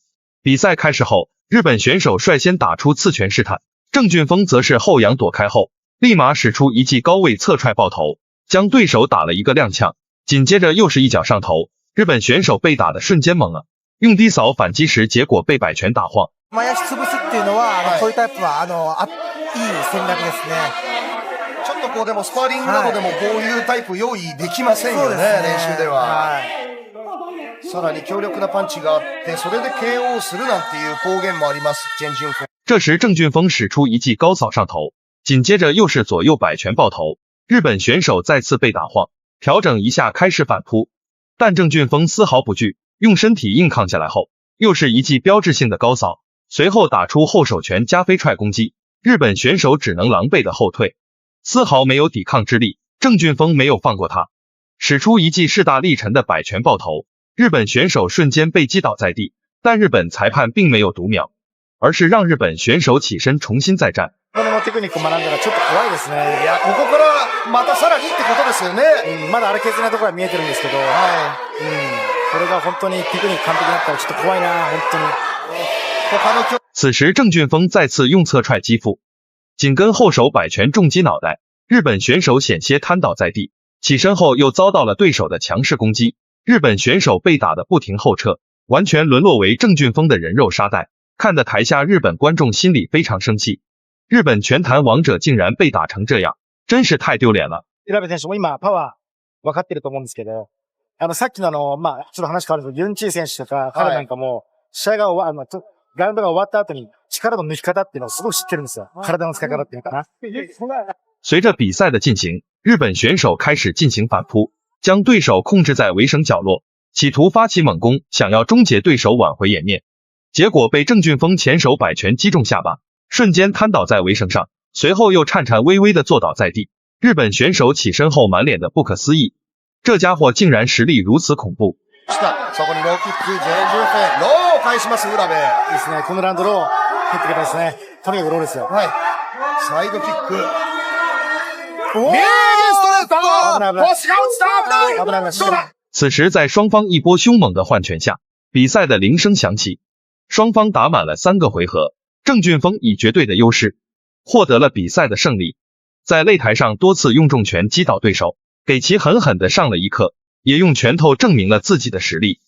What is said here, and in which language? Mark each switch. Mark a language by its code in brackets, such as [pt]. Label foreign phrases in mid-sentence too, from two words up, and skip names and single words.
[zh] 比赛开始后，日本选手率先打出刺拳试探，郑俊峰则是后仰躲开后，立马使出一记高位侧踹爆头，将对手打了一个踉跄，紧接着又是一脚上头，日本选手被打的瞬间懵了， 用低扫反击时，结果被百拳打晃。 [ja] 前足潰すっていうのは、そういうタイプはいい戦略ですね。ちょっとこうでもスパーリングなどでもこういうタイプ用意できませんよね、練習では。さらに強力なパンチがあって、それで KO するなんていう方言もあります。 [zh] 郑俊峰。这时郑俊峰使出一记高扫上头，紧接着又是左右百拳爆头，日本选手再次被打晃，调整一下开始反扑，但郑俊峰丝毫不惧，用身体硬抗下来后，又是一记标志性的高扫，随后打出后手拳加飞踹攻击，日本选手只能狼狈的后退，丝毫没有抵抗之力。郑俊峰没有放过他，使出一记势大力沉的百拳爆头，日本选手瞬间被击倒在地，但日本裁判并没有读秒，而是让日本选手起身重新再战。 [ja] このテクニックを学んだらちょっと怖いですね。いや、ここからまたさらにってことですよね。まだ荒削りなところは見えてるんですけど、これが本当にテクニック完璧だったらちょっと怖いな、本当に。 [zh] 此时郑俊峰再次用侧踹击腹，紧跟后手百拳重击脑袋，日本选手险些瘫倒在地，起身后又遭到了对手的强势攻击，日本选手被打得不停后撤，完全沦落为郑俊峰的人肉沙袋，看得台下日本观众心里非常生气。日本拳坛王者竟然被打成这样，真是太丢脸了。 [ja] 平部選手も今パワー分かってると思うんですけど、さっきのちょっと話変わるんですけど、ユンチー選手とか彼なんかも試合が終わラウンドが終わった後に力の抜き方っていうのをすごく知ってるんですよ。体の使い方っていうかな。 [zh] 随着比赛的进行，日本选手开始进行反扑，将对手控制在围绳角落，企图发起猛攻，想要终结对手挽回颜面。结果被郑俊峰前手百拳击中下巴，瞬间瘫倒在围绳上，随后又颤颤巍巍地坐倒在地。日本选手起身后满脸的不可思议，这家伙竟然实力如此恐怖。 [ja] そこにローキック、ローを返します、浦部。いいですね。このラウンドロー入ってくれたですね。とにかくローですよ。はい。サイドキック。おー、右ストレート。危ない危ない。腰が落ちた。危ない危ない。 [zh] 此时在双方一波凶猛的换拳下，比赛的铃声响起，双方打满了3个回合，郑俊峰以绝对的优势获得了比赛的胜利。在擂台上多次用重拳击倒对手，给其狠狠的上了一课，也用拳头证明了自己的实力。